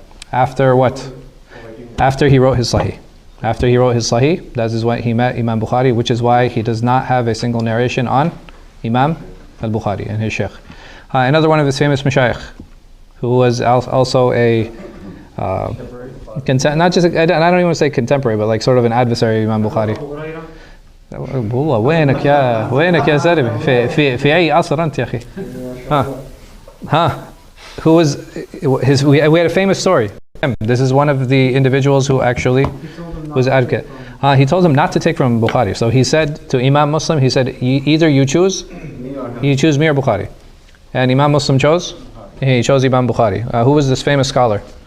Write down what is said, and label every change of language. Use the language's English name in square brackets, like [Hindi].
[English] After what? After he wrote his Sahih. After he wrote his Sahih, that is when he met Imam Bukhari, which is why he does not have a single narration on Imam al-Bukhari and his Shaykh. Another one of his famous mashayikh, who was also a not just I don't even want to say contemporary, but like sort of an adversary of Imam Bukhari. [Arabic] وينك يا سالم في أي عصر أنت يا أخي؟ [English] Who was his? We had a famous story. This is one of the individuals who actually was advocate. He told him not to take from Bukhari. So he said to Imam Muslim, he said, either you choose me or Bukhari. And Imam Muslim chose? He chose Imam Bukhari. Who was this famous scholar?